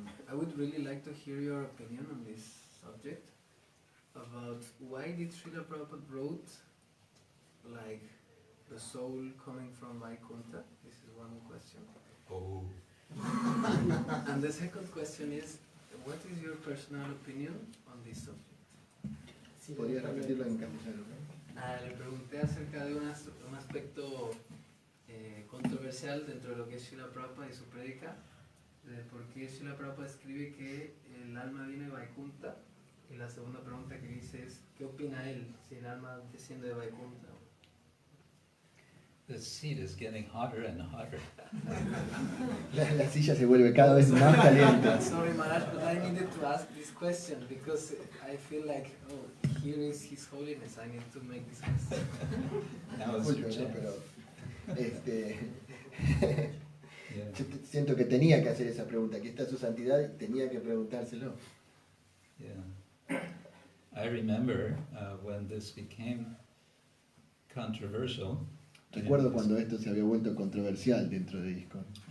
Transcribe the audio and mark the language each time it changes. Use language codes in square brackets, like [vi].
[en] I would really like to hear your opinion on this subject about why did Srila Prabhupada wrote like the soul coming from Vaikuntha? This is one question. Oh. And the second question is, what is your personal opinion on this subject? [es] Sí, ¿Podrías también. repetirlo en castellano? Le pregunté acerca de un aspecto controversial dentro de lo que es Srila Prabhupada y su prédica, de por qué Srila Prabhupada escribe que el alma viene de Vaikuntha, y la segunda pregunta que dice es, ¿qué opina él si el alma desciende de Vaikuntha? [en] The seat is getting hotter and hotter. [es] La silla se vuelve cada vez más caliente. [en] Sorry Maharaj, but I needed to ask this question because I feel like, oh, here is His Holiness, I need to make this question. Now it's your [es] Disculpe, ¿no? [en] chance. [es] Pero [en] Yeah. [es] yo siento que tenía que hacer esa pregunta. Aquí está su santidad y tenía que preguntárselo. [en] Yeah. I remember when this became controversial. [es] Recuerdo cuando esto se había vuelto controversial dentro de ISKCON.